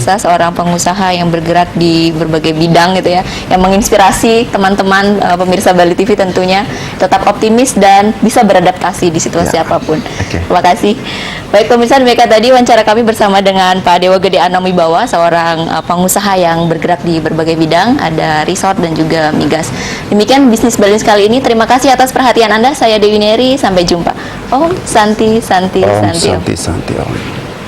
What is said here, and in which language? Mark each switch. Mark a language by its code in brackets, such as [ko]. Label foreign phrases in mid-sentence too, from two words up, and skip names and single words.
[id] biasa, seorang pengusaha yang bergerak di berbagai bidang gitu ya, yang menginspirasi teman-teman pemirsa Bali TV tentunya tetap optimis dan bisa beradaptasi di situasi Ya. apapun. Oke. Terima kasih. Baik pemirsa, demikian tadi wawancara kami bersama dengan Pak Dewa Gede Anomibawa, seorang pengusaha yang bergerak di berbagai bidang, ada resort dan juga migas. Demikian bisnis Bali News kali ini. Terima kasih atas perhatian Anda. Saya Dewi Neri. Sampai jumpa. [sa] Om Santi Santi Om Santi. Om. Santi Santi Om.